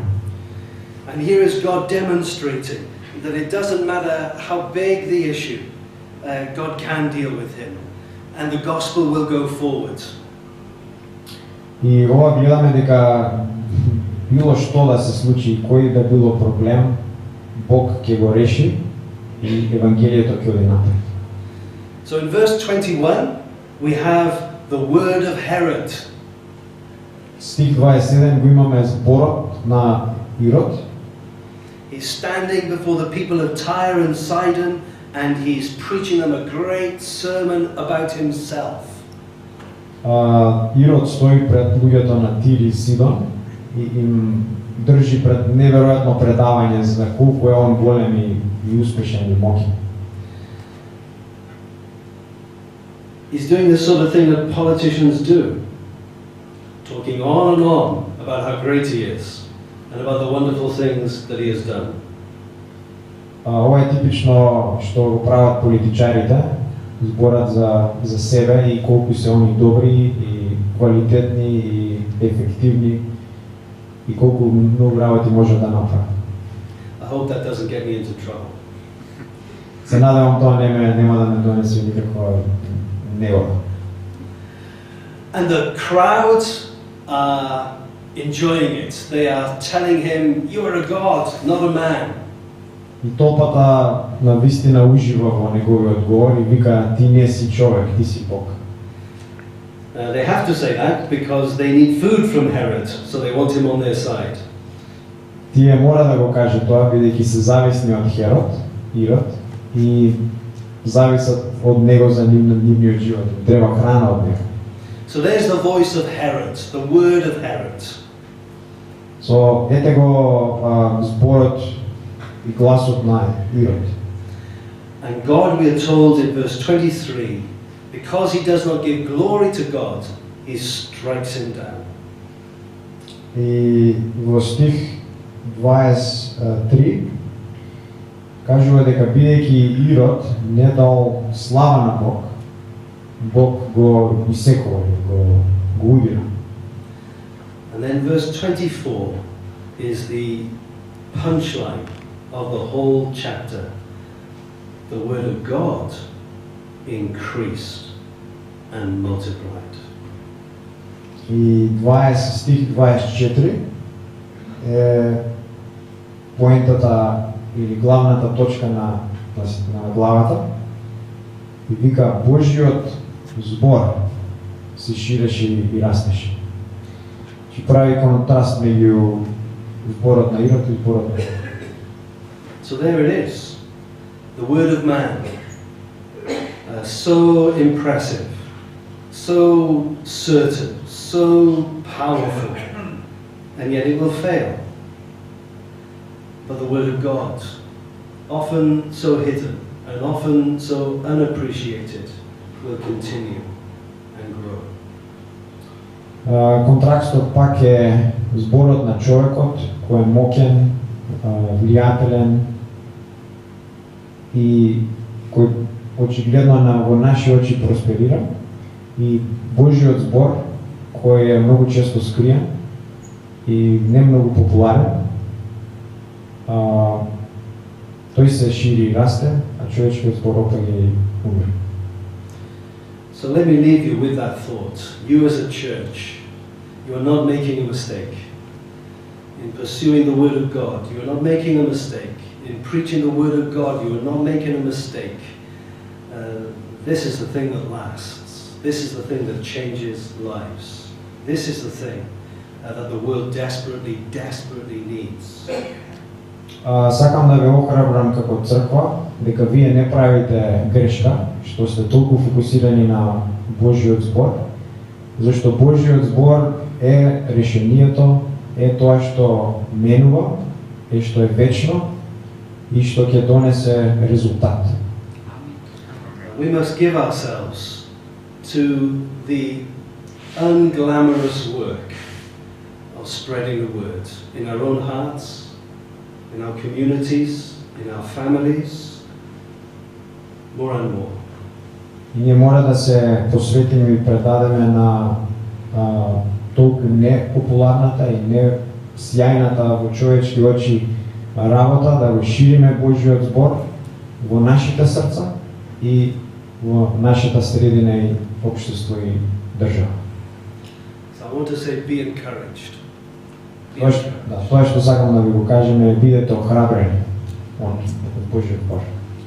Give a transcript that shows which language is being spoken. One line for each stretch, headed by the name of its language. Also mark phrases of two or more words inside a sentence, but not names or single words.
English: And here is God demonstrating that it doesn't matter how big the issue, God can deal with him and the gospel will go forward.
Macedonian: И ова гледаме дека било што да се случи, кој да било проблем, Бог ќе го реши и евангелието ќе оди напред.
English: So in verse 21 we have the word of Herod.
Macedonian: Стих 27 го имаме зборот на Ирод.
English: He's standing before the people of Tyre and Sidon and he's preaching them a great sermon about himself.
Macedonian: Ирод стои пред луѓето на Тир и Сидон и им држи пред неверојатно предавање за колку е он голем и успешен и моќен.
English: He's doing the sort of thing that politicians do, talking on and on about how great he is and about the wonderful things that he has done.
Macedonian: Ова е типично што го прават политичарите, зборат за себе и колку се они добри и квалитетни и ефективни и колку многу работи може да направат.
English: I hope that doesn't get me into trouble.
Macedonian: Се надевам тоа нема да ме донесе никаква негода.
English: And the crowd are enjoying it. They are telling him, "You are a god, not a man."
Macedonian: И толпата навистина ужива во неговиот говор и вика: "Ти не си човек, ти си Бог." They have to say that because they need food from Herod, so they want him on their side. Тие мора да го каже тоа, бидејќи се зависни од Ирод, и зависат од него за нивниот живот. Треба храна од него.
English: So there's the voice of Herod, the word of Herod.
Macedonian: So ете го зборот и гласот на Ирод.
English: And God, we are told in verse 23, because he does not give glory to God, he strikes him down.
Macedonian: И во стих 23 кажува дека бидејќи Ирод не дал слава на Бог, Бог го исекува, го удира.
English: And then verse 24 is the punchline of the whole chapter. The word of God increased and multiplied.
Macedonian: И стих 24 е поентата или главната точка на главата и вика Божјиот збор се ширеше и растеше. Ќе прави контраст меѓу зборот на Ирод и зборот на Ирод.
English: So there it is, the word of man, so impressive, so certain, so powerful, and yet it will fail. But the word of God, often so hidden and often so unappreciated, will continue and grow.
Macedonian: Контрастот пак е зборот на човекот кој е моќен, влијателен и кој очигледно во наши очи просперира, и Божјиот збор кој е многу често скриен и не многу популарен, тој се шири и расте, а човечкиот збор опак е умре.
English: So let me leave you with that thought. You as a church, you are not making a mistake. In pursuing the Word of God, you are not making a mistake. In preaching the Word of God, you are not making a mistake. This is the thing that lasts. This is the thing that changes lives. This is the thing that the world desperately, desperately needs.
Macedonian: Сакам да ве охрабрам како црква дека вие не правите грешка што сте толку фокусирани на Божјиот збор, зашто Божјиот збор е решението, е тоа што менува, е што е вечно и што ќе донесе резултат.
English: We must give ourselves to the unglamorous work of spreading the word in our own hearts, in our communities, in our families, more and more.
Macedonian: И ние мора да се посветиме и предадеме на толку непопуларната и не сјајната во човечки очи работа, да го шириме Божјиот збор во нашите срца и во нашата средина и општество и држава.
English: So I want to say, be encouraged.
Macedonian: Тоа што сакам да ви го кажем е бидете охрабрени од Божјиот збор.